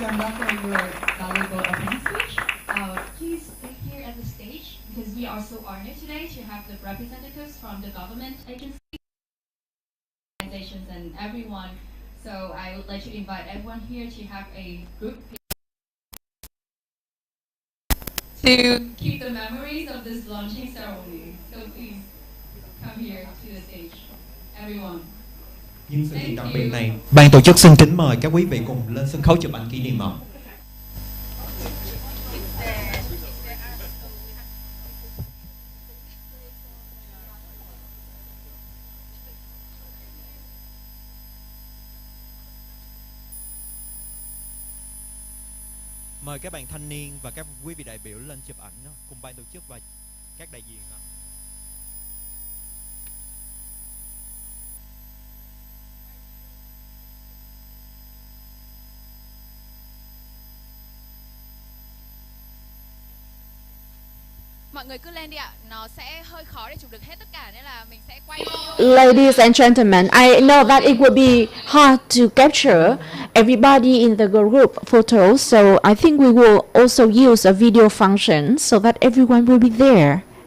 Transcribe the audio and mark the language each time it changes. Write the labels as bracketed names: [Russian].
[English] Ranga, for your valuable opening speech. Please stay here at the stage because we are so honored today to have the representatives from the government agencies, organizations, and everyone. So I would like to invite everyone here to have a group to keep the memories of this launching ceremony. So please come here to the stage, everyone. [Vietnamese] Nhân sự kiện đặc biệt này, ban tổ chức xin kính mời các quý vị cùng lên sân khấu chụp ảnh kỷ niệm ạ. Mời các bạn thanh niên và các quý vị đại biểu lên chụp ảnh cùng ban tổ chức và các đại diện ạ. Mọi người cứ lên đi ạ, nó sẽ hơi khó để chụp được hết tất cả nên là mình sẽ quay. [English] Ladies and gentlemen, I know that it would be hard to capture everybody in the group photo, so I think we will also use a video function so that everyone will be there.